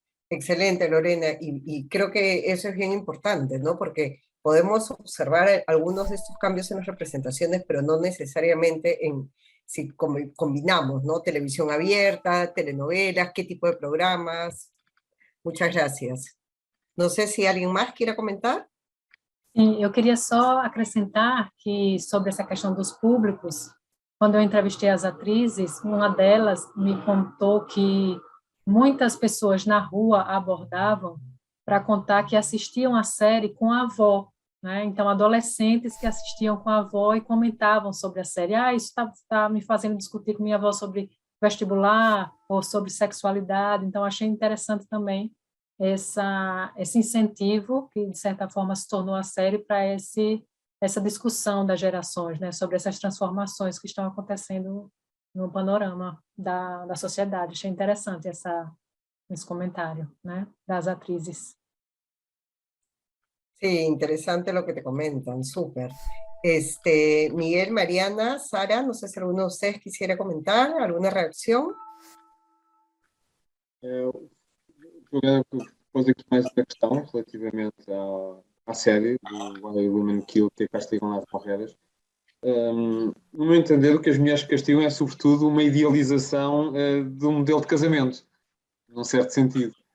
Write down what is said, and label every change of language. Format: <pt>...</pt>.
<es>Excelente, Lorena, y creo que eso es bien importante, ¿no? Porque podemos observar algunos de estos cambios en las representaciones, pero no necesariamente si combinamos, ¿no? Televisión abierta, telenovelas, qué tipo de programas. Muchas gracias.</es> <pt>Não sei se alguém mais queira comentar. Sim, eu queria só acrescentar que sobre essa questão dos públicos, quando eu entrevistei as atrizes, uma delas me contou que muitas pessoas na rua abordavam para contar que assistiam a série com a avó, né? Então, adolescentes que assistiam com a avó e comentavam sobre a série. Isso está me fazendo discutir com minha avó sobre vestibular ou sobre sexualidade. Então, achei interessante também esse incentivo que, de certa forma, se tornou a série para essa discussão das gerações, né? Sobre essas transformações que estão acontecendo no panorama da sociedade. Achei interessante esse comentário, né, das atrizes.</pt> <es>Sí, interesante lo que te comentan, súper. Miguel, Mariana, Sara, no sé si alguno de ustedes quisiera comentar, alguna reacción.</es> <pt>Pôs aqui mais uma questão relativamente à série do Why Women Kill, que castigam nas porreras. No meu entender, o que as mulheres castigam é, sobretudo, uma idealização de um modelo de casamento, num certo sentido.</pt>